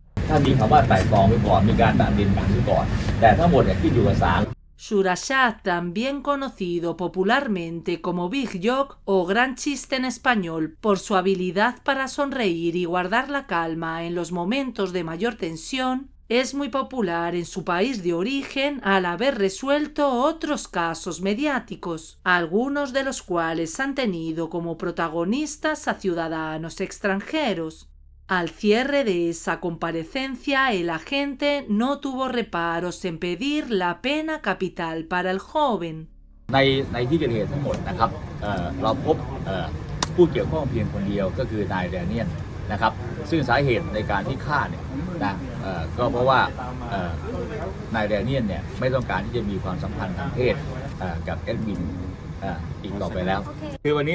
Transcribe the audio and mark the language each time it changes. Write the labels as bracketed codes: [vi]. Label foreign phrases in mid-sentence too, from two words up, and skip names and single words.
[es] Surashad, también conocido popularmente como Big Joke o Gran Chiste en español, por su habilidad para sonreír y guardar la calma en los momentos de mayor tensión, es muy popular en su país de origen al haber resuelto otros casos mediáticos, algunos de los cuales han tenido como protagonistas a ciudadanos extranjeros. Al cierre de esa comparecencia, el agente no tuvo reparos en pedir la pena capital para el joven. [th] ในที่เกิดเหตุทั้งหมดนะครับเราพบผู้เกี่ยวข้องเพียงคนเดียวก็คือนายแดเนียลนะครับซึ่งสาเหตุในการที่ฆ่าเนี่ยนะก็ เพราะว่านายแดเนียลเนี่ยไม่ต้องการที่จะมีความสัมพันธ์ทางเพศกับเอ็ดวินอีกต่อไปแล้วคือวันนี้